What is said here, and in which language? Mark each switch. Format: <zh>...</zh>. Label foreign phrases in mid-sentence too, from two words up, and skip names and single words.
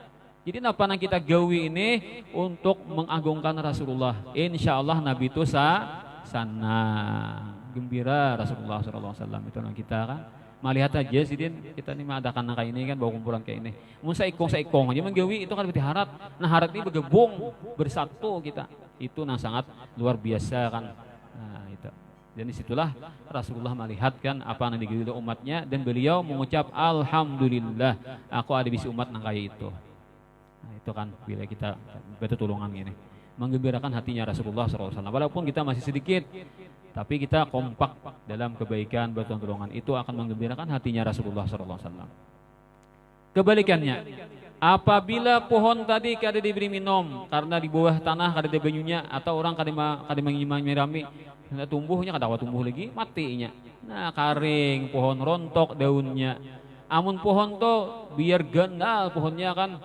<id>Jadi apa yang kita gawi ini untuk mengagungkan Rasulullah. Insya Allah Nabi itu sana gembira Rasulullah SAW itu yang kita kan melihat aja sih kita nih mengadakan kayak ini kan bawa kumpulan kayak ini</id> <bjn>mun saikong aja menggawi</bjn> <id>itu kan berarti harat. Nah harat ini bergabung bersatu kita itu yang sangat luar biasa kan. Nah itu dan disitulah Rasulullah melihat kan apa yang digawi oleh umatnya dan beliau mengucap alhamdulillah aku ada bisi umat yang kayak itu. Nah itu kan bila kita bertolongan gini menggembirakan hatinya Rasulullah SAW. Walaupun kita masih sedikit, tapi kita kompak dalam kebaikan bertolongan itu akan menggembirakan hatinya Rasulullah SAW. Kebalikannya, apabila pohon tadi kada diberi minum karena di bawah tanah kada ada banyunya atau orang kada menyirami, tumbuhnya kada tumbuh lagi matinya.</id> <bjn>Nah karing, pohon rontok daunnya. Amun pohon to biar gandal pohonnya kan.</bjn>